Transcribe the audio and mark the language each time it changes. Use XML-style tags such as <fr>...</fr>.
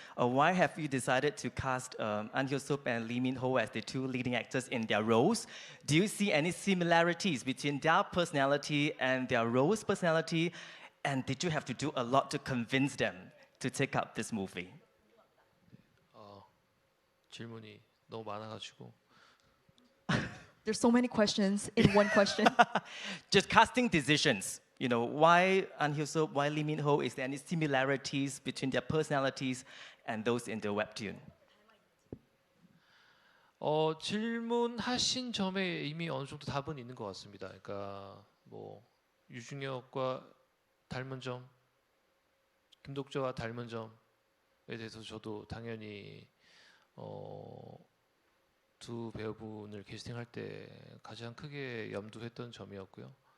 <en>Why have you decided to cast An Hyo-seop and Lee Min-ho as the two leading actors in their roles? Do you see any similarities between their personality and their roles' personality? And did you have to do a lot to convince them to take up this movie?</en> <ko>질문이 너무 많아가지고</ko> <en>There's so many questions in one question. Just casting decisions. You know, why An Hyo-seop, why Lee Min-ho? Is there any similarities between their personalities and those in the webtoon?</en> <ko>질문하신 점에 이미 어느 정도 답은 있는 것 같습니다. 그러니까 뭐 유중혁과 닮은 점, 김독자와 닮은 점에 대해서 저도 당연히 두 배우분을 캐스팅할 때 가장 크게 염두했던 점이었고요.</ko>